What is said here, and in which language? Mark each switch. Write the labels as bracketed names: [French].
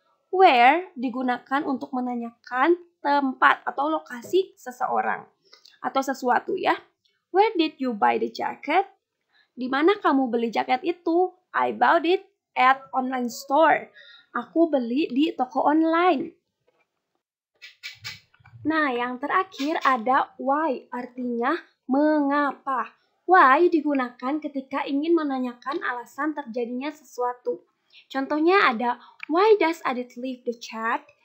[Indonesian] Where digunakan untuk menanyakan tempat atau lokasi seseorang atau sesuatu ya. [English] Where did you buy the jacket? [Indonesian] Di mana kamu beli jaket itu? [English] I bought it at online store. [Indonesian] Aku beli di toko online. Nah, yang terakhir ada why, artinya mengapa. Why digunakan ketika ingin menanyakan alasan terjadinya sesuatu. Contohnya ada, [English] why does Adit leave the chat?